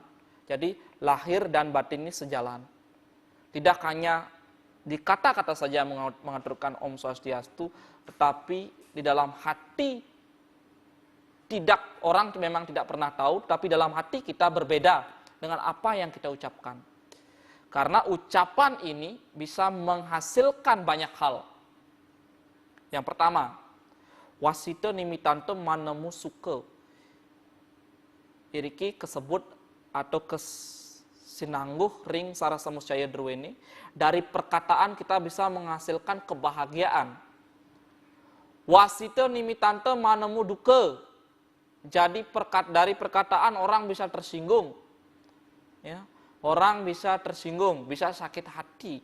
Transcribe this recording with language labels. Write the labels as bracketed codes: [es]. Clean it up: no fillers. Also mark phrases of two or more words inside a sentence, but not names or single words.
[id] Jadi lahir dan batin ini sejalan. Tidak hanya di kata-kata saja mengaturkan Om Swastiastu, tetapi di dalam hati orang memang tidak pernah tahu, tapi dalam hati kita berbeda dengan apa yang kita ucapkan. Karena ucapan ini bisa menghasilkan banyak hal. Yang pertama, [kaw] wasita nimitanto manemu suka. [ban] Iriki kesebut atau sinangguh ring sarasa muscaya druweni, [id] dari perkataan kita bisa menghasilkan kebahagiaan. [kaw] Wasita nimitante manemu duka. [id] Jadi dari perkataan orang bisa tersinggung. Ya, orang bisa tersinggung, bisa sakit hati.